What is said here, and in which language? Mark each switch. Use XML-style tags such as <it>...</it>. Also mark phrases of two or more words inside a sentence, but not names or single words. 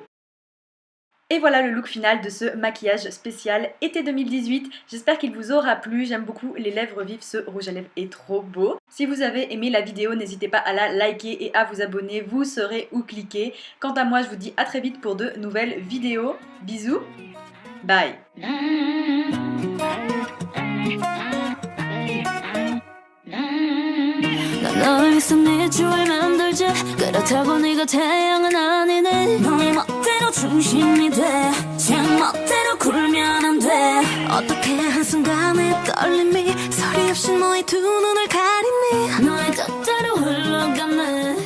<fr>Et voilà le look final de ce maquillage spécial été 2018. J'espère qu'il vous aura plu. J'aime beaucoup les lèvres vives, ce rouge à lèvres est trop beau. Si vous avez aimé la vidéo, n'hésitez pas à la liker et à vous abonner. Vous saurez où cliquer. Quant à moi, je vous dis à très vite pour de nouvelles vidéos. Bisous, bye.</fr> <ko>널 위해서 네 주를 만들지 그렇다고 네가 태양은 아니네 너의 멋대로 중심이 돼 제멋대로 굴면 안 돼 어떻게 한순간의 떨림이 소리 없이 너의 두 눈을 가리니 너의 뜻대로 흘러가네</ko>